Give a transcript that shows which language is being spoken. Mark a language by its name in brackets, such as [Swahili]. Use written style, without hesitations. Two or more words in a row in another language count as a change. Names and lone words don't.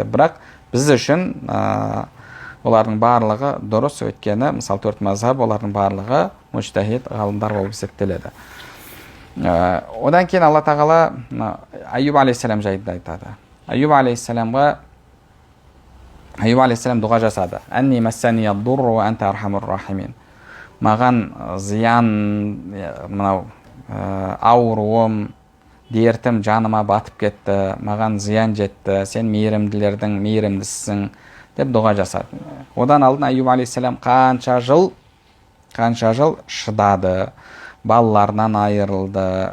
[Kazakh] Бірақ біз үшін олардың барлығы дұрыс, өйткені мысалы 4 мазхаб, олардың барлығы мужтахид ғалымдар болып есептеледі. Одан кейін Алла тағала Айюб алейхиссалам жайында айтады. Айюб алейхиссалам дұға жасады. [Arabic] «إني مسني الضر وأنت أرحم الراحمين». [Kazakh] Маған зиян, мынау ауруым, дертім жаныма батып кетті, маған зиян жетті, сен мейірімділердің мейірімдісің деп дұға жасады. Одан алдын Айюб алейхиссалам қанша жыл шыдады, балаларынан айырылды.